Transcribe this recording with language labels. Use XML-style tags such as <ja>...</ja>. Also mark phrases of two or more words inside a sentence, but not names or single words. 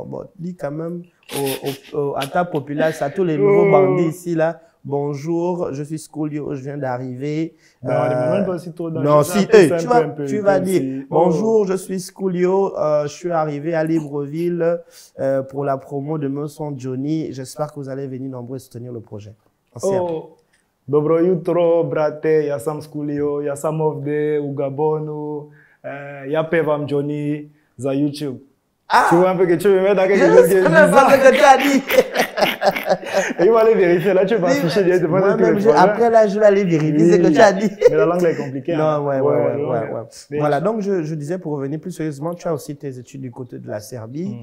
<fr>Bon, dis quand même à ta population, à tous les nouveaux bandits ici, là, bonjour, je suis Schoolio, je viens d'arriver. Même pas si trop non, si, tu vas dire, bonjour, je suis Schoolio, je suis arrivé à Libreville pour la promo de mon son Johnny. J'espère que vous allez venir nombreux soutenir le projet.</fr> <sr>Dobro jutro, brate, ja sam Schoolio, ja sam ovde u Gabonu, ja pevam Johnny za YouTube.</sr> <fr>Tu vois un peu que tu me mets dans quelque chose qui est bizarre. Ce que tu as dit. Il va aller vérifier. Là, tu vas afficher directement. Après, là, je vais aller vérifier ce que tu as dit. Mais la langue est compliquée. Non, ouais. Voilà, donc je disais, pour revenir plus sérieusement, tu as aussi tes études du côté de la Serbie.</fr>